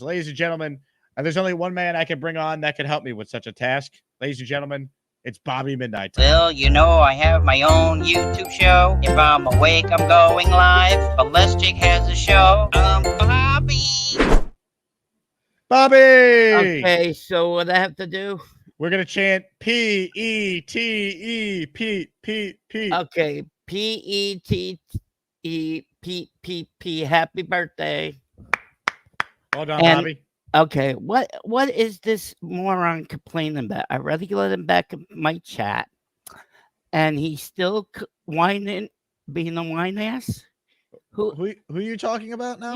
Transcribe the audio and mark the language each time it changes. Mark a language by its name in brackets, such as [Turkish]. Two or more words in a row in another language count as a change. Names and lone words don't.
[English] Ladies and gentlemen, there's only one man I can bring on that can help me with such a task. Ladies and gentlemen, It's Bobby Midnight. Well, you know, I have my own YouTube show. If I'm awake, I'm going live. But Les Jake has a show. Bobby. Bobby! Okay, so what I have to do? We're going to chant P-E-T-E, Pete, Pete, Pete. Okay, P-E-T-E, Pete, Pete, Pete. Happy birthday. Hold on, Bobby. Okay, what is this moron complaining about? I already let him back in my chat, and he's still whining, being a whine ass. Who are you talking about now?